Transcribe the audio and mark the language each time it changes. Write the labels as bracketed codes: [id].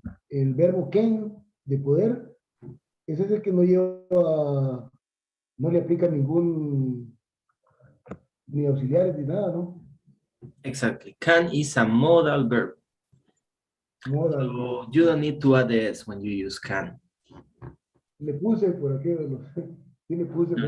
[es] El verbo can, de poder, ese es el que no lleva, no le aplica ningún, ni auxiliares ni nada, ¿no? [en] Exactly. Can is a modal verb. Modal So verb. you don't need to add the S when you use can. [es] Le puse por aquí, sí le puse por